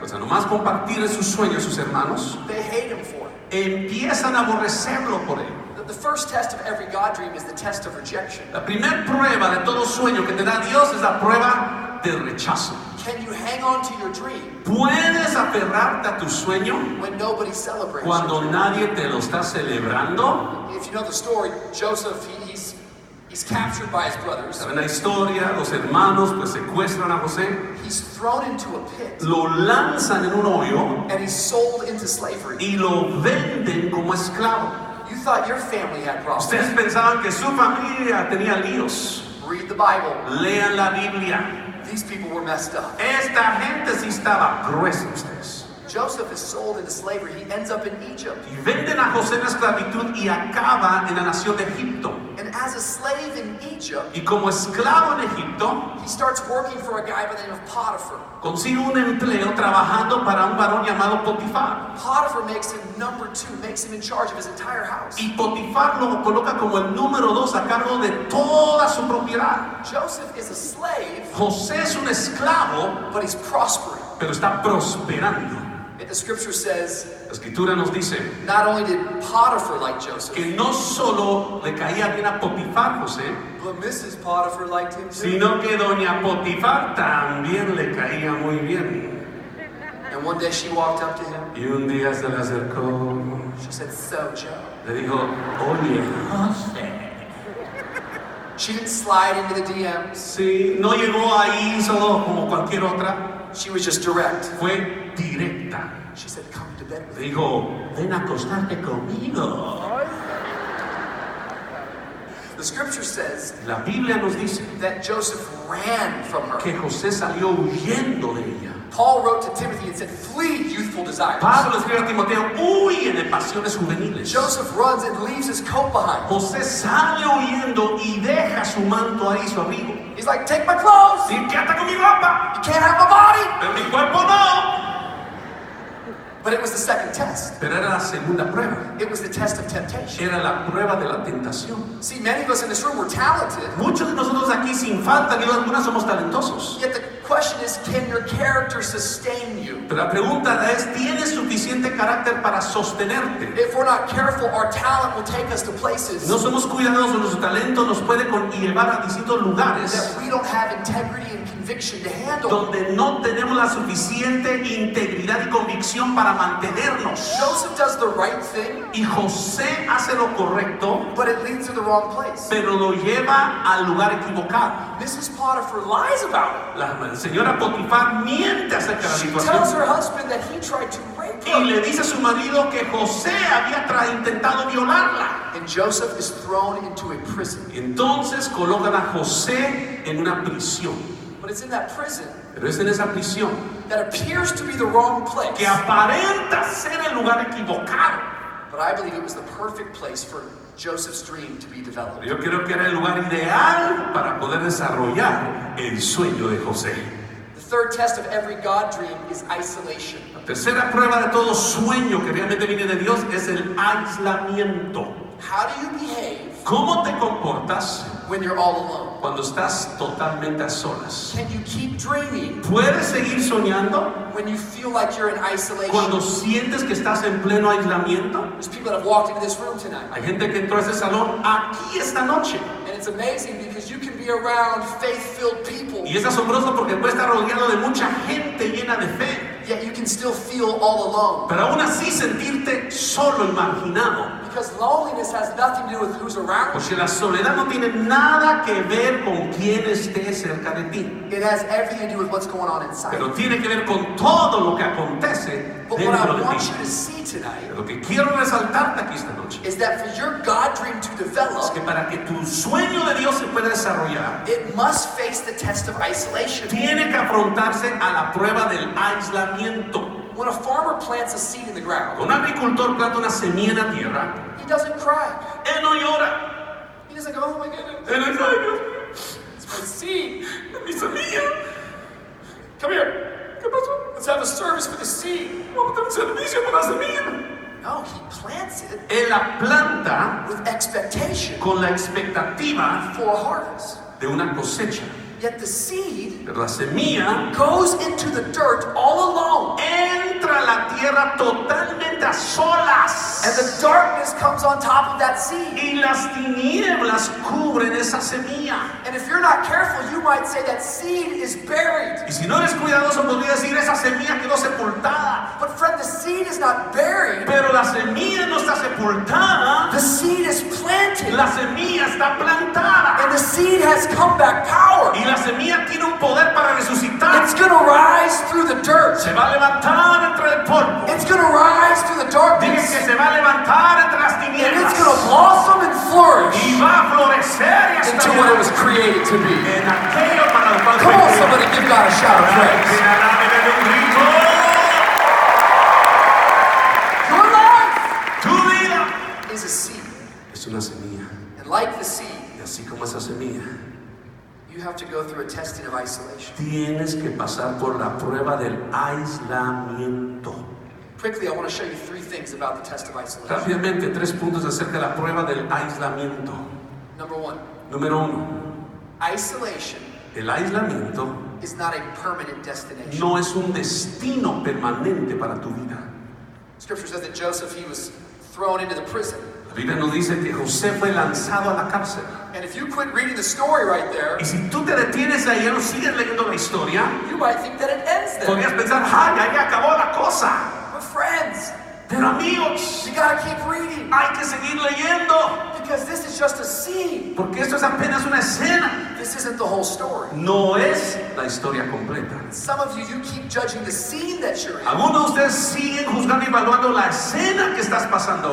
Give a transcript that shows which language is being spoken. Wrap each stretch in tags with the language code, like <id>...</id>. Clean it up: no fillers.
<es>O sea, nomás compartir su sueño a sus hermanos,</es> <en>they hate him for it.</en> <es>empiezan a aborrecerlo por él.</es> <en>The first test of every God dream is the test of rejection.</en> <es>La primera prueba de todo sueño que te da Dios es la prueba del rechazo.</es> <en>Can you hang on to your dream</en> <es>¿Puedes aferrarte a tu sueño</es> <en>when nobody celebrates</en> <es>cuando</es> <en>your dream?</en> <es>nadie te lo está celebrando?</es> <en>If you know the story, Joseph, he's captured by his brothers.</en> <es>¿Saben la historia? Los hermanos pues secuestran a José,</es> <en>He's thrown into a pit</en> <es>lo lanzan en un hoyo</es> <en>and he's sold into slavery.</en> <es>y lo venden como esclavo.</es> <en>You thought your family had problems.</en> <es>Ustedes pensaban que su familia tenía líos.</es> <en>Read the Bible.</en> <es>Lean la Biblia.</es> <en>These people were messed up.</en> <es>Esta gente sí estaba gruesa, ustedes.</es> <en>Joseph is sold into slavery. He ends up in Egypt.</en> <es>Y venden a José en la esclavitud y acaba en la nación de Egipto.</es> <en>And as a slave in Egypt,</en> <es>Y como esclavo en Egipto,</es> <en>he starts working for a guy by the name of Potiphar.</en> <es>consigue un empleo trabajando para un varón llamado Potifar.</es> <en>Potiphar makes him number 2, makes him in charge of his entire house.</en> <es>Y Potifar lo coloca como el número 2 a cargo de toda su propiedad.</es> <en>Joseph is a slave,</en> <es>José es un esclavo,</es> <en>but he's prospering.</en> <es>pero está prosperando.</es> <en>And the scripture says,</en> <es>La escritura nos dice</es> <en>not only did Potiphar like Joseph,</en> <es>que no solo le caía bien a Potifar José,</es> <en>but Mrs. Potiphar liked him too.</en> <es>sino que doña Potifar también le caía muy bien.</es> <en>And one day she walked up to him.</en> <es>Y un día se le acercó,</es> <en>She said, "So, Joe."</en> <es>le dijo, oye, José.</es> <en>She didn't slide into the DMs.</en> <es>Sí, no llegó ahí solo como cualquier otra,</es> <en>She was just direct.</en> <es>fue directa.</es> <en>She said, "Come to bed with</en> <es>Le</es> <en>me."</en> <es>dijo, ven a acostarte conmigo.</es> <en>The scripture says</en> <es>La Biblia nos dice</es> <en>that Joseph ran from her.</en> <es>que José salió huyendo de ella.</es> <en>Paul wrote to Timothy and said, "Flee youthful desires."</en> <es>Pablo escribe a Timoteo, huye de pasiones juveniles.</es> <en>Joseph runs and leaves his coat behind.</en> <es>José sale huyendo y deja su manto ahí, su abrigo.</es> <en>He's like, "Take my clothes.</en> <es>Y quédate con mi ropa,</es> <en>You can't have my body."</en> <es>pero mi cuerpo no.</es> <en>But it was the second test.</en> <es>Pero era la segunda prueba.</es> <en>It was the test of temptation.</en> <es>Era la prueba de la tentación.</es> <en>See, many of us in this room were talented.</en> <es>Muchos de nosotros aquí, sin falta ni duda alguna, somos talentosos.</es> <en>Yet the question is, can your character sustain you?</en> <es>Pero la pregunta es, ¿tienes suficiente carácter para sostenerte?</es> <en>If we're not careful, our talent will take us to places</en> <es>No somos cuidadosos, nuestro talento nos puede llevar a distintos lugares</es> <en>that we don't have integrity and conviction to handle.</en> <es>donde no tenemos la suficiente integridad y convicción para mantenernos.</es> <en>Joseph does the right thing,</en> <es>Y José hace lo correcto,</es> <en>but it leads to the wrong place.</en> <es>pero lo lleva al lugar equivocado.</es> <en>Mrs. Potiphar lies about</en> <es>La señora Potifar miente acerca de la</es> <en>it. She tells</en> <es>situación</es> <en>her husband that he tried to rape</en> <es>y</es> <en>her.</en> <es>le dice a su marido que José había intentado violarla.</es> <en>And Joseph is thrown into a prison.</en> <es>Entonces colocan a José en una prisión.</es> <en>But it's in that prison</en> <es>Pero es en esa prisión</es> <en>that appears to be the wrong place.</en> <es>que aparenta ser el lugar equivocado.</es> <en>But I believe it was the perfect place for Joseph's dream to be developed.</en> <es>Yo creo que era el lugar ideal para poder desarrollar el sueño de José.</es> <en>The third test of every God dream is isolation.</en> <es>La tercera prueba de todo sueño que realmente viene de Dios es el aislamiento.</es> <en>How do you behave</en> <es>¿Cómo te comportas</es> <en>when you're all alone?</en> <es>cuando estás totalmente a solas?</es> <en>Can you keep dreaming</en> <es>¿Puedes seguir soñando</es> <en>when you feel like you're in isolation?</en> <es>cuando sientes que estás en pleno aislamiento?</es> <en>There's people that have walked into this room tonight,</en> <es>Hay gente que entró a ese salón aquí esta noche</es> <en>and it it's amazing because you can be around faith-filled people.</en> <es>Y es asombroso porque puede estar rodeado de mucha gente llena de fe.</es> <en>Yet you can still feel all alone.</en> <es>Pero aún así sentirte solo y marginado.</es> <en>Because loneliness has nothing to do with who's around you.</en> <es>Porque la soledad no tiene nada que ver con quién esté cerca de ti.</es> <en>It has everything to do with what's going on inside.</en> <es>Pero tiene que ver con todo lo que acontece</es> <en>But what</en> <es>dentro</es> <en>I</en> <es>de</es> <en>want</en> <es>ti.</es> <en>you to see tonight</en> <es>Lo que quiero resaltarte aquí esta noche</es> <en>is that for your God dream to</en> <es>es</es> <en>develop,</en> <es>que para que tu sueño de Dios se pueda desarrollar,</es> <en>it must face the test of isolation.</en> <es>tiene que afrontarse a la prueba del aislamiento.</es> <en>When a farmer plants a seed in the ground,</en> <es>Un agricultor planta una semilla en la tierra,</es> <en>he doesn't cry.</en> <es>él no llora.</es> <en>He doesn't go, oh my goodness,</en> <es>Él no llora.</es> <en>it's my seed.</en> <es>Mi semilla.</es> <en>Come here.</en> <es>¿Qué pasó?</es> <en>Let's have a service for the seed.</en> <es>Vamos a tener un servicio con la semilla.</es> <en>No, he plants it</en> <es>Él la planta</es> <en>with expectation</en> <es>con la expectativa</es> <en>for a harvest.</en> <es>de una cosecha.</es> <en>Yet the seed</en> <es>Pero la semilla</es> <en>goes into the dirt all alone.</en> <es>entra a la tierra totalmente a solas.</es> <en>And the darkness comes on top of that seed.</en> <es>Y las tinieblas cubren esa semilla.</es> <en>And if you're not careful, you might say that seed is buried.</en> <es>Y si no eres cuidadoso, podría decir esa semilla quedó sepultada.</es> <en>But friend, the seed is not buried.</en> <es>Pero la semilla no está sepultada.</es> <en>The seed is planted.</en> <es>La semilla está plantada.</es> <en>And the seed has comeback power.</en> <es>Y la semilla tiene un poder para resucitar.</es> <en>It's going to rise through the dirt.</en> <es>Se va a levantar entre el polvo.</es> <en>It's going to rise through the</en> <es>Dije</es> <en>darkness.</en> <es>que se va a levantar entre las</es> <en>And</en> <es>tinieblas.</es> <en>it's going to blossom and flourish</en> <es>Y va a florecer y hasta</es> <en>into what it was created to be.</en> <es>en aquello para lo cual</es> <en>Come on,</en> <es>creado.</es> <en>somebody give God a shout of praise.</en> <es>Que alabe de un grito.</es> <en>Your life</en> <es>Tu vida</es> <en>is a seed.</en> <es>es una semilla.</es> <en>And like the seed,</en> <es>Y así como esa semilla,</es> <en>you have to go through a testing of isolation.</en> <es>tienes que pasar por la prueba del aislamiento.</es> <en>Quickly, I want to show you three things about the test of isolation.</en> <es>Rápidamente, 3 puntos acerca de la prueba del aislamiento.</es> <en>Number one,</en> <es>Número 1,</es> <en>isolation</en> <es>el aislamiento</es> <en>is not a permanent destination.</en> <es>no es un destino permanente para tu vida.</es> <en>Scripture says that Joseph, he was thrown into the prison.</en> <es>La Biblia nos dice que José fue lanzado a la cárcel.</es> <en>And if you quit reading the story right there,</en> <es>Y si tú te detienes ahí y no sigues leyendo la historia,</es> <en>you might think that it ends there.</en> <es>podrías pensar, ¡ay, ahí acabó la cosa!</es> <en>But friends,</en> <es>Pero amigos,</es> <en>you gotta keep reading.</en> <es>hay que seguir leyendo,</es> <en>Because this is just a scene.</en> <es>porque esto es apenas una escena.</es> <en>This isn't the whole story.</en> <es>No es la historia completa.</es> <en>Some of you keep judging the scene that you're in.</en> <es>Algunos de ustedes siguen juzgando y evaluando la escena que estás pasando</es>